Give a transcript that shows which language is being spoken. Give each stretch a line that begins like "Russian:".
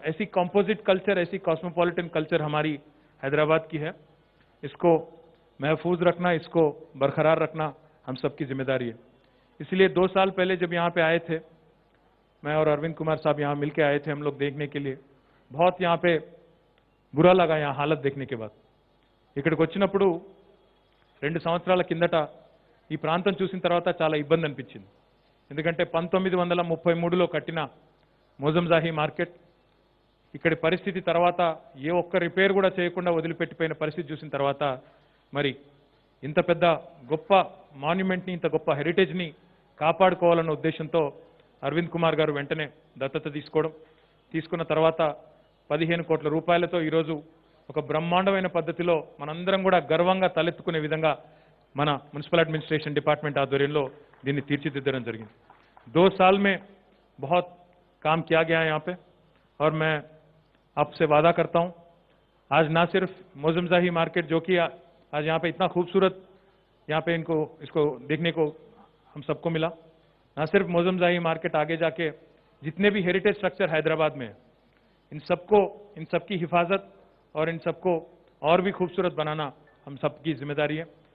Hindi: ऐसी composite culture, ऐसी cosmopolitan culture हमारी हैदराबाद की है। इसको महफूज रखना, इसको बरकरार रखना हम सबकी जिम्मेदारी है। इसलिए 2 साल पहले जब यहाँ पे आए थे, मैं और अरविंद कुमार साहब यहाँ मिलके आए थे हम लोग देखने के लिए। बहुत यहाँ पे बुरा लगा यहाँ हालत देखने के बाद।
Telugu: ఇక్కడికి వచ్చినప్పుడు 2 సంవత్సరాల కిందట ఈ ప్రాంతం చూసిన తర్వాత చాలా ఇబ్బంది అనిపించింది. ఎందుకంటే 1933లో కట్టిన మోజంజాహి మార్కెట్ ఇక్కడి పరిస్థితి తర్వాత ఏ ఒక్క రిపేర్ కూడా చేయకుండా వదిలిపెట్టిపోయిన పరిస్థితి చూసిన తర్వాత మరి ఇంత పెద్ద గొప్ప మాన్యుమెంట్ని, ఇంత గొప్ప హెరిటేజ్ని కాపాడుకోవాలన్న ఉద్దేశంతో అరవింద్ కుమార్ గారు వెంటనే దత్తత తీసుకున్న తర్వాత 15 కోట్ల రూపాయలతో ఈరోజు ఒక బ్రహ్మాండమైన పద్ధతిలో మనందరం కూడా గర్వంగా తలెత్తుకునే విధంగా మన మున్సిపల్ అడ్మినిస్ట్రేషన్ డిపార్ట్మెంట్ ఆధ్వర్యంలో దీన్ని తీర్చిదిద్దడం జరిగింది।
Hindi: 2 साल में बहुत काम किया गया है यहाँ पे और मैं आपसे वादा करता हूँ आज ना सिर्फ मौजमजाही मार्केट जो कि आज यहाँ पे इतना खूबसूरत यहाँ पे इसको देखने को हम सबको मिला, ना सिर्फ मौजमजाही मार्केट आगे जाके जितने भी हेरिटेज स्ट्रक्चर हैदराबाद में इन सबकी हिफाजत और इन सबको और भी खूबसूरत बनाना हम सबकी जिम्मेदारी है।